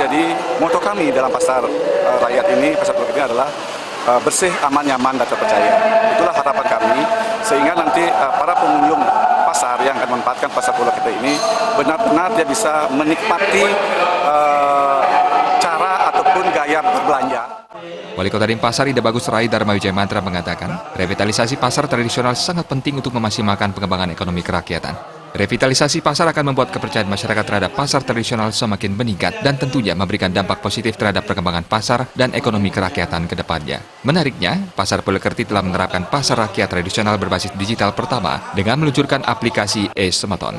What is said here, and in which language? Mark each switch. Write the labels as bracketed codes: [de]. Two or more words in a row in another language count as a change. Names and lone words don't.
[id] Jadi moto kami dalam pasar rakyat ini, Pasar Pulakerti adalah bersih, aman, nyaman, dan terpercaya. Itulah harapan kami sehingga nanti para pengunjung pasar yang akan memanfaatkan Pasar Pulakerti ini benar-benar dia bisa menikmati cara ataupun gaya berbelanja. Wali Kota Denpasar Ida Bagus Rai Dharma Wijaya Mantra mengatakan, revitalisasi pasar tradisional sangat penting untuk memaksimalkan pengembangan ekonomi kerakyatan. Revitalisasi pasar akan membuat kepercayaan masyarakat terhadap pasar tradisional semakin meningkat dan tentunya memberikan dampak positif terhadap perkembangan pasar dan ekonomi kerakyatan ke depannya. Menariknya, Pasar Pulakerti telah menerapkan pasar rakyat tradisional berbasis digital pertama dengan meluncurkan aplikasi e-Semeton.